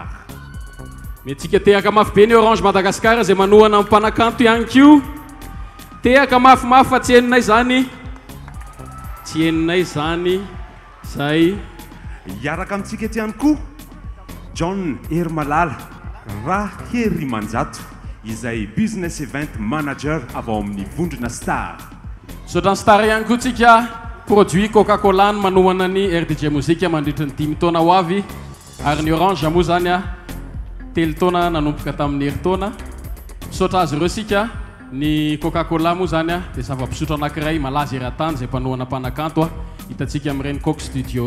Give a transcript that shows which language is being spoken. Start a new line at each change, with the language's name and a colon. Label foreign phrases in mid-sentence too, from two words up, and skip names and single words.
Malagasy: metsika tehaka mafy be ny Orange Madagascar zay manohana amin'ny mpanakanto ihany ko tehaka mafimafy fa tsy heninay zany zay hiaraka amintsika ety ihany koa John Hermalala Rahery Manjato izay
English: business event manager
Malagasy: avao amin'ny Vondrona Star sotran star ihany koa tsika produit Coca-Cola manohana ny RDJ mozika mandritra ny 5 taona ho avy ary ny Orange moa zany telo taona nanomboka tamin'ny herintaona misaotra azy ireo sika ny Coca-Cola moa zany dia zava-pisotro anankiray malaza eran-tany zay mpanohana mpanakanto hitantsika amin'ireny Coke Studio